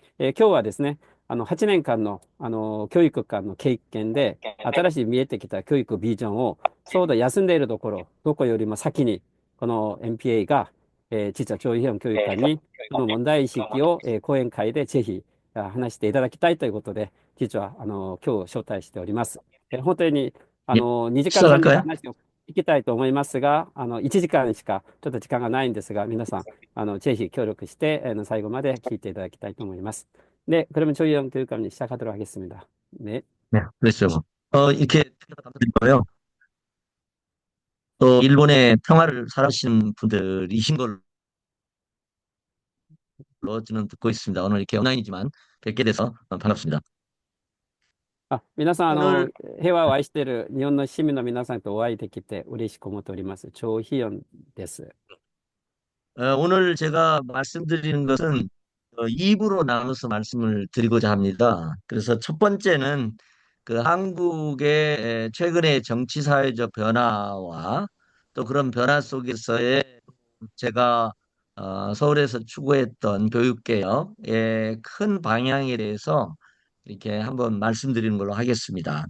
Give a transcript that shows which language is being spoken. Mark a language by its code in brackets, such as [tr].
[ja] 今日はですね、8年間の、教育間の経験で、新しい見えてきた教育ビジョンを、ちょうど休んでいるところ、どこよりも先に、この NPA が、実は教育教育館に、この問題意識を、講演会でぜひ話していただきたいということで、実は今日招待しております。本当に [ko] 예, [ja] 2時間、3時間 [ko] 시작할까요? [ja] 話を聞きたいと思いますが、1時間しかちょっと時間がないんですが、皆さん、ぜひ協力して、最後まで聞いていただきたいと思います。 [ko] 네, 그러면 저희 교육감님 시작하도록 하겠습니다. 네. 네, 그렇죠. 이렇게 감사드리고요. 또 일본의 평화를 사랑하시는 분들이신 걸로 저는 듣고 있습니다. 오늘 이렇게 온라인이지만 뵙게 돼서 반갑습니다. [ja] 皆さん、 [ko] 오늘 [ja] 平和を愛している日本の市民の皆さんとお会いできて嬉しく思っております。 조희연です。 [ko] 오늘 제가 말씀드리는 것은 2부로 나눠서 말씀을 드리고자 합니다. 그래서 첫 번째는 그 한국의 최근의 정치 사회적 변화와 또 그런 변화 속에서의 제가 서울에서 추구했던 교육개혁의 큰 방향에 대해서 이렇게 한번 말씀드리는 걸로 하겠습니다.